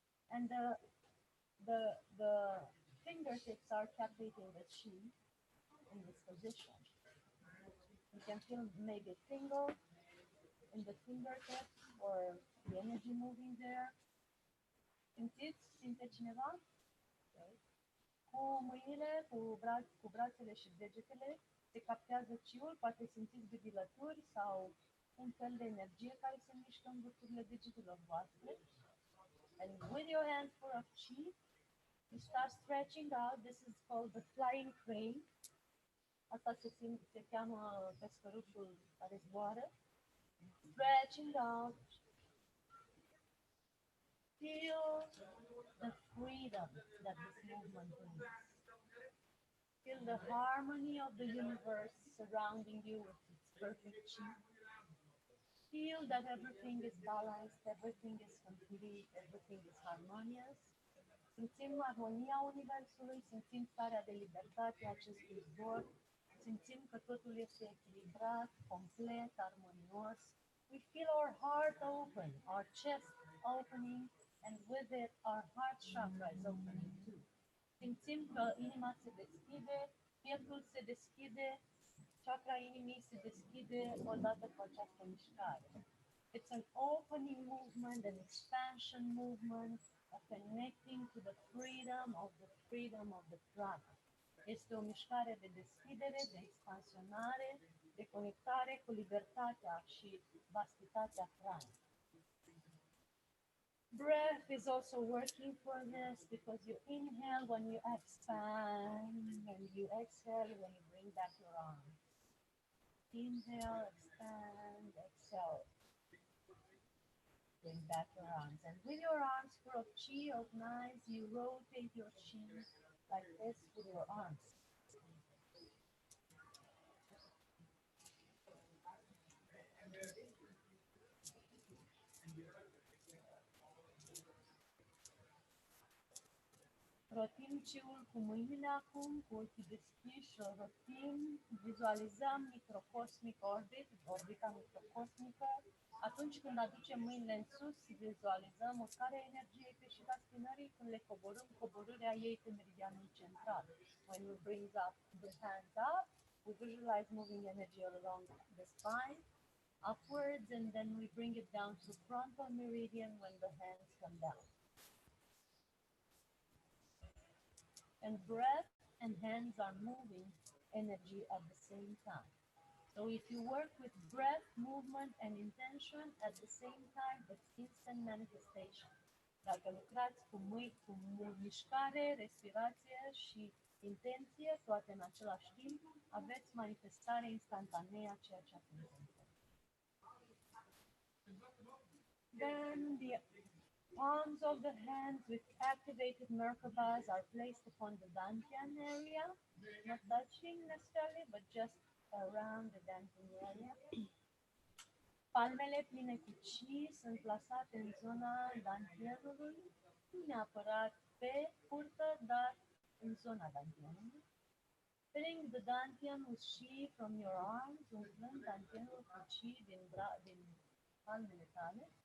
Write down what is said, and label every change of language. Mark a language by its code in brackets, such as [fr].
[en] And the fingertips are captating the chi in this position. You can feel maybe tingle in the fingertips or the energy moving there. [ro] Simte cineva? Okay. Cu mâinile, cu brațele și degetele se captează chiul, poate simțiți gâdilături sau un fel de energie care se mișcă în vârfurile degetelor voastre. [en] And with your hands full of chi, you start stretching out. This is called the flying crane. [ro] Asta se cheamă pescărușul care zboară. [en] Stretching out. Feel the freedom that this movement brings. Feel the harmony of the universe surrounding you with its perfect chi. Feel that everything is balanced, everything is complete, everything is harmonious. [ro] Simțim armonia universului, simțim starea de libertate a acestui zbor, simțim că totul este echilibrat, complet, armonios. [en] We feel our heart open, our chest opening, and with it our heart chakra is opening too. [ro] Simțim că inima se deschide, pieptul se deschide, chakra inimii se deschide odată cu această mișcare. [en] It's an opening movement, an expansion movement, a connecting to the freedom of the prana. [ro] Este o mișcare de deschidere, de expansionare, de conectare cu libertatea și vastitatea pranei. [en] Breath is also working for this because you inhale when you expand and you exhale when you bring back your arms. Inhale, expand, exhale. Bring back your arms. And with your arms full of chi, of knives, you rotate your chi like this with your arms. [ro] Rotim chiul cu mâinile acum, cu ochii deschiși, o rotim, vizualizăm microcosmic orbita microcosmică. Atunci când aducem mâinile în sus, vizualizăm o scară energiei peșiga spinării, când le coborâm, coborârea ei pe meridianul central. [en] When we bring up the hands up, we visualize moving energy along the spine, upwards, and then we bring it down to frontal meridian when the hands come down. And breath and hands are moving energy at the same time. So if you work with breath, movement, and intention at the same time, it's instant manifestation. [ro] Dacă lucrați cu mișcare, respirație și intenție, toate în același timp, aveți manifestare instantanee a ceea ce ați intenționat. [en] Then the palms of the hands with activated merkabas are placed upon the dantian area, not touching necessarily, but just around the dantian area. [ro] Palmele pline cu chi sunt plasate în zona dantianului, nu neapărat pe curtă, dar în zona dantianului. [en] Filling the dantian with chi from your arms, [ro] umplând dantianul cu chi din palmele tale.